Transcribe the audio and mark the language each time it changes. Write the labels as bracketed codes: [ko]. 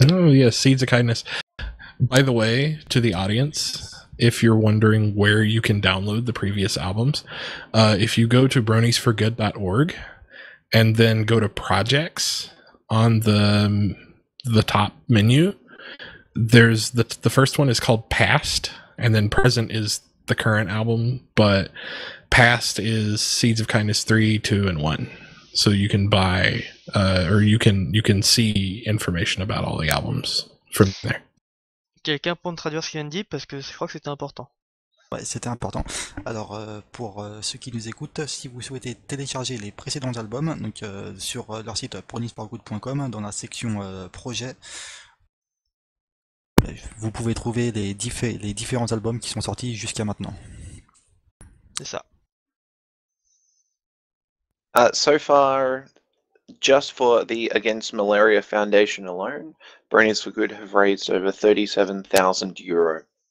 [en] Oh, yeah, Seeds of Kindness. By the way, to the audience, if you're wondering where you can download the previous albums, if you go to broniesforgood.org and then go to projects on the top menu, there's the first one is called Past, and then present is the current album, but Past is Seeds of Kindness 3, 2, and 1. So you can buy or you can see information about all the albums from there. [fr] Quelqu'un peut me traduire ce qu'il vient de dire parce que je crois que c'était important. Ouais, c'était important. Alors, pour ceux qui nous écoutent, si vous souhaitez télécharger les précédents albums, donc sur leur site broniesforgood.com, dans la section projet, vous pouvez trouver les différents albums qui sont sortis jusqu'à maintenant. C'est ça. [en] So far, just for the Against Malaria Foundation alone, Bronies for Good have raised over 37,000 euros.